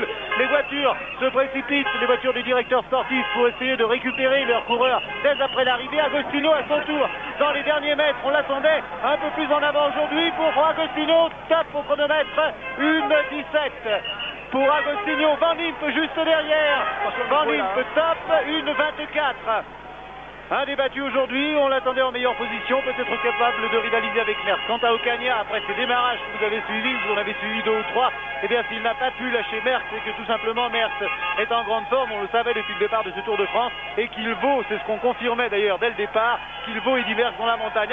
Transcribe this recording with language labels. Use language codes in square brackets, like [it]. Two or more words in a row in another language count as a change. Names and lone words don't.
[fr] Les voitures se précipitent, les voitures du directeur sportif, pour essayer de récupérer leurs coureurs dès après l'arrivée. Agostino à son tour dans les derniers mètres, on l'attendait un peu plus en avant aujourd'hui pour Agostino. Top au chronomètre, 1,17. Pour Agostino, Van Impe juste derrière. Van Impe top, 1,24. Indébattu aujourd'hui, on l'attendait en meilleure position, peut-être capable de rivaliser avec Merckx. Quant à Ocaña, après ses démarrages que vous avez suivis, vous en avez suivi 2 ou 3, eh bien s'il n'a pas pu lâcher Merckx, c'est que tout simplement Merckx est en grande forme, on le savait depuis le départ de ce Tour de France, et qu'il vaut, c'est ce qu'on confirmait d'ailleurs dès le départ, qu'il vaut Eddy Merckx dans la montagne.